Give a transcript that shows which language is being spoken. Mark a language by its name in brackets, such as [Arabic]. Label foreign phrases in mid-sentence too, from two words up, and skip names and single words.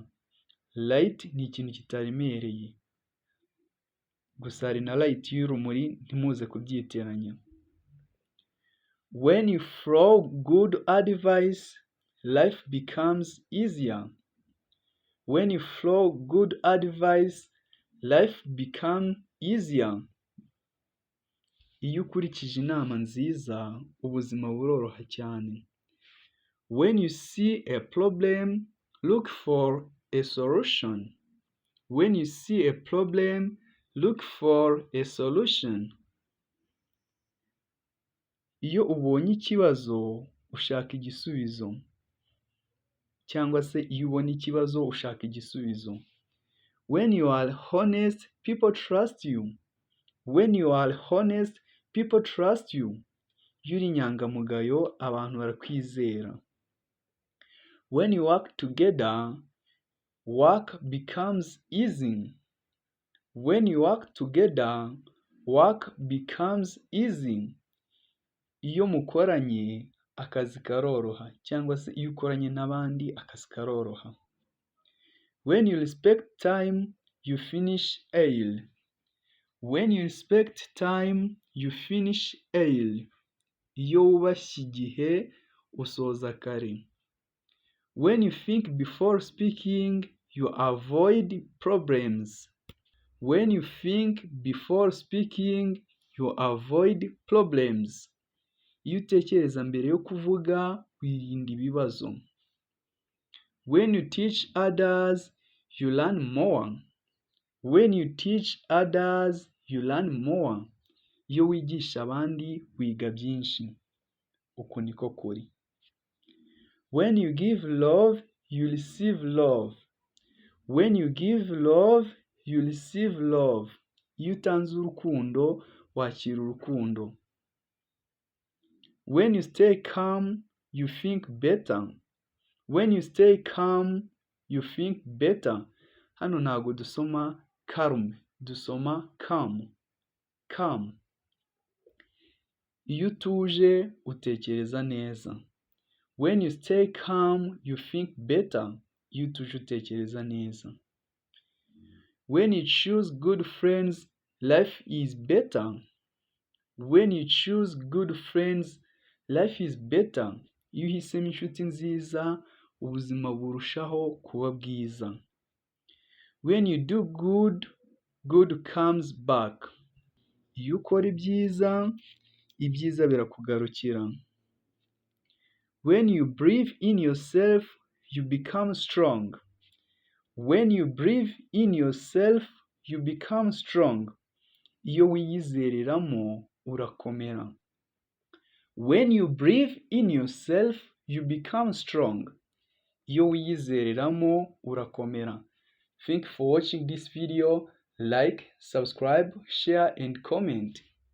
[Kinyarwanda] Light ni ikintu kitaremereye. Gusa hari na light y'urumuri, ntimuze kubyitiranya. [English] When you follow good advice, life becomes easier. When you follow good advice, life becomes easier. [Kinyarwanda] Iyo ukurikije inama nziza, ubuzima buroroha cyane. [English] When you see a problem, look for a solution. When you see a problem, look for a solution. [Kinyarwanda] Iyo ubonye ikibazo, ushaka igisubizo. Cyangwa se iyo ubonye ikibazo, ushaka igisubizo. [English] When you are honest, people trust you. When you are honest, people trust you. [Kinyarwanda] Iyo uri inyangamugayo, abantu barakwizera. [English] When you work together, work becomes easy. When you work together, work becomes easy. [Kinyarwanda] Iyo mukoranye, akazi karoroha, cyangwa se iyo ukoranye n'abandi, akazi karoroha. [English] When you respect time, you finish early. When you respect time, you finish early. [Kinyarwanda] Iyo wubashye igihe, usoza kare. [English] When you think before speaking, you avoid problems. When you think before speaking, you avoid problems. [Kinyarwanda] Iyo utekereza mbere yo kuvuga, wirinda ibibazo. [English] When you teach others, you learn more. When you teach others, you learn more. [Kinyarwanda] Iyo wigisha abandi, wiga byinshi. Uko niko kuri. [English] When you give love, you receive love. When you give love, you receive love. [Kinyarwanda] Iyo utanze urukundo, wakira urukundo. [English] When you stay calm, you think better. When you stay calm, you think better. [Kinyarwanda] Hano ntabwo dusoma calm, dusoma calm. Calm. Iyo utuje, utekereza neza. [English] When you stay calm, you think better. [Kinyarwanda] Iyo utuje, utekereza neza. [English] When you choose good friends, life is better. When you choose good friends, life is better. [Kinyarwanda] Iyo uhisemo inshuti nziza, ubuzima burushaho kuba bwiza. [English] When you do good, good comes back. [Kinyarwanda] Iyo ukora ibyiza, ibyiza birakugarukira. [English] When you breathe in yourself, you become strong. When you breathe in yourself, you become strong. [Kinyarwanda] Iyo wiyizereramo, urakomera. [English] When you breathe in yourself, you become strong. [Kinyarwanda] Iyo wiyizereramo, urakomera. [English] Thank you for watching this video. Like, subscribe, share and comment.